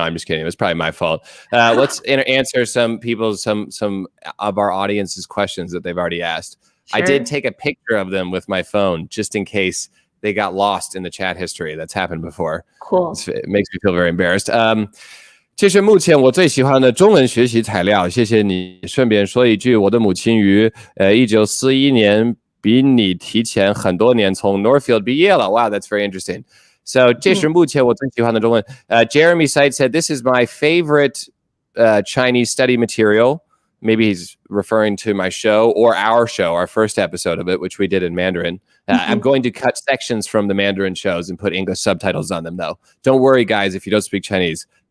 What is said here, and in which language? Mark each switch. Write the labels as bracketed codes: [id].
[en] No, I'm just kidding. It was probably my fault. Let's answer some of our audience's questions that they've already asked. I did take a picture of them with my phone just in case they got lost in the chat history. That's happened before. Cool. It makes me feel very embarrassed. [zh] 这是目前我最喜欢的中文学习材料，谢谢你。顺便说一句，我的母亲于1941年比你提前很多年从 Northfield 毕业了。 [en] Wow, that's very interesting. [zh] So 这是目前我最喜欢的中文。 [en] Jeremy Sight said, this is my favorite Chinese study material. Maybe he's referring to my show or our show, our first episode of it, which we did in Mandarin. I'm going to cut sections from the Mandarin shows and put English subtitles on them, though. Don't worry, guys, if you don't speak Chinese.